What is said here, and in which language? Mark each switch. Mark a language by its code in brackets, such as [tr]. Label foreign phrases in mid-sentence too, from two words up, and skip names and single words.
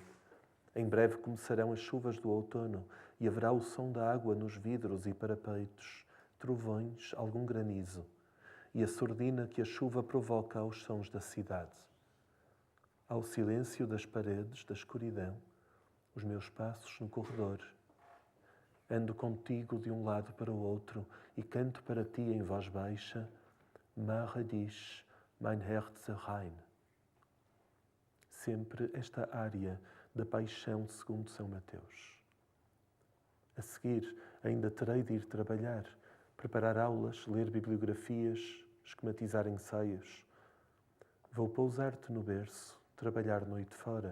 [pt] Em breve começarão as chuvas do outono e haverá o som da água nos vidros e parapeitos, trovões, algum granizo, e a surdina que a chuva provoca aos sons da cidade. Ao silêncio das paredes, da escuridão, os meus passos no corredor. Ando contigo de um lado para o outro e canto para ti em voz baixa, [de] Mache dich, mein Herz rein. [pt] Sempre esta área da paixão segundo São Mateus. A seguir, ainda terei de ir trabalhar, preparar aulas, ler bibliografias, esquematizar ensaios. Vou pousar-te no berço, trabalhar noite fora.